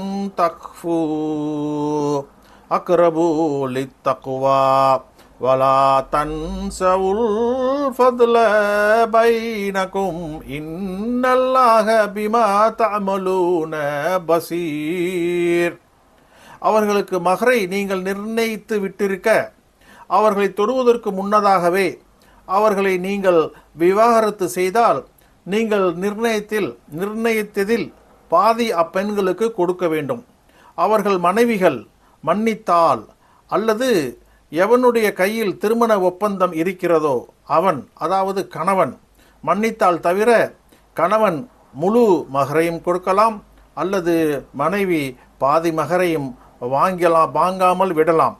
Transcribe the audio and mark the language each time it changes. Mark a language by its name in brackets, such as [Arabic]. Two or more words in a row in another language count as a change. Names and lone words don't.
[Arabic] تخفوا أقرب للتقوى ولا تنسوا الفضل بينكم إن الله بما تعملون بصير. [Tamil] அவர்களுக்கு மகரை நீங்கள் நிர்ணயித்து விட்டிருக்க, அவர்களை தொடுவதற்கு முன்னதாகவே அவர்களை நீங்கள் விவாகரத்து செய்தால், நீங்கள் நிர்ணயித்ததில் பாதி அப்பெண்களுக்கு கொடுக்க வேண்டும். அவர்கள் மனைவிகள் மன்னித்தால், அல்லது எவனுடைய கையில் திருமண ஒப்பந்தம் இருக்கிறதோ அவன், அதாவது கணவன் மன்னித்தால் தவிர கணவன் முழு மகரையும் கொடுக்கலாம், அல்லது மனைவி பாதி மகரையும் வாங்காமல் விடலாம்.